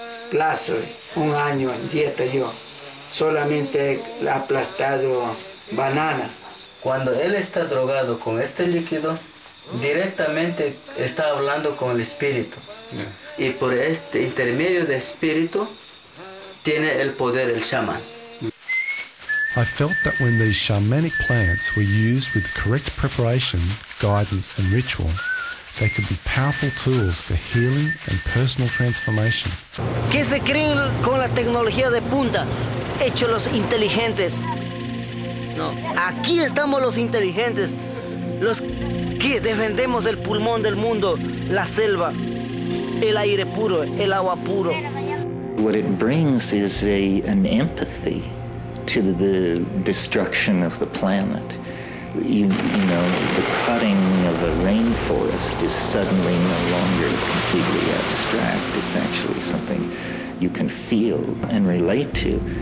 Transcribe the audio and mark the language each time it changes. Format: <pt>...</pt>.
<es>Plazo, 1 año en dieta yo. Solamente he aplastado banana. Cuando él está drogado con este líquido, directamente está hablando con el espíritu. Y por este intermedio de espíritu, tiene el poder el chamán.</es> <en>I felt that when these shamanic plants were used with correct preparation, guidance and ritual, they could be powerful tools for healing and personal transformation.</en> <es>¿Qué se creen con la tecnología de puntas? Hechos los inteligentes. No, aquí estamos los inteligentes, los que defendemos el pulmón del mundo, la selva, el aire puro, el agua puro.</es> <en>What it brings is an empathy to the destruction of the planet. You know, the cutting of a rainforest is suddenly no longer completely abstract. It's actually something you can feel and relate to.</en>